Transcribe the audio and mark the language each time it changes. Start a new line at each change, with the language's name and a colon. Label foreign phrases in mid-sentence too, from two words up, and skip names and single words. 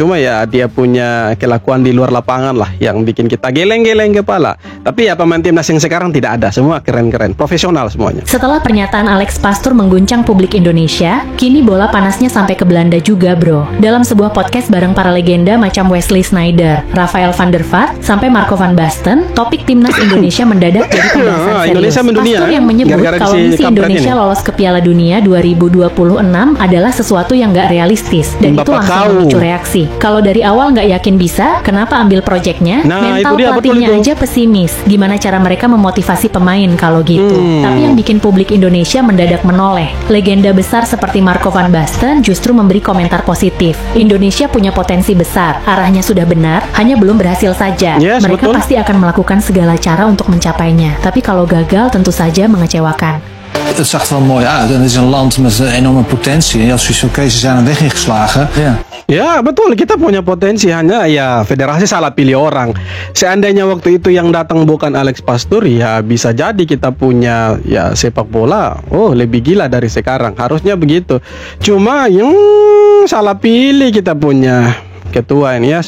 Indonesian: Cuma ya dia punya kelakuan di luar lapangan lah yang bikin kita geleng-geleng kepala. Tapi ya pemain timnas yang sekarang tidak ada, semua keren-keren, profesional semuanya. Setelah pernyataan Alex Pastoor mengguncang publik Indonesia, kini bola panasnya sampai ke Belanda juga, bro. Dalam sebuah podcast bareng para legenda macam Wesley Sneijder, Rafael van der Vaart, sampai Marco van Basten, topik timnas Indonesia mendadak jadi pembahasan serius. Pastoor yang menyebut kalau misi Indonesia lolos ke Piala Dunia 2026 adalah sesuatu yang gak realistis, dan itu langsung memicu reaksi. Kalau dari awal gak yakin bisa, kenapa ambil proyeknya? Mental pelatihnya aja pesimis. Gimana cara mereka memotivasi pemain kalau gitu? Tapi yang bikin publik Indonesia mendadak menoleh. Legenda besar seperti Marco van Basten justru memberi komentar positif. Indonesia punya potensi besar, arahnya sudah benar, hanya belum berhasil saja. Yes, mereka betul. pasti akan melakukan segala cara untuk mencapainya. Tapi kalau gagal tentu saja mengecewakan.
Dutch: Het zag er wel mooi uit en het is een land met enorme potentie. En je had zoiets van, oké, ze zijn een weg ingeslagen.
Indonesian: Ya betul, kita punya potensi, hanya ya federasi salah pilih orang. Seandainya waktu itu yang datang bukan Alex Pastoor, ya bisa jadi kita punya ya sepak bola lebih gila dari sekarang. Harusnya begitu. Cuma salah pilih kita punya ketua ini ya.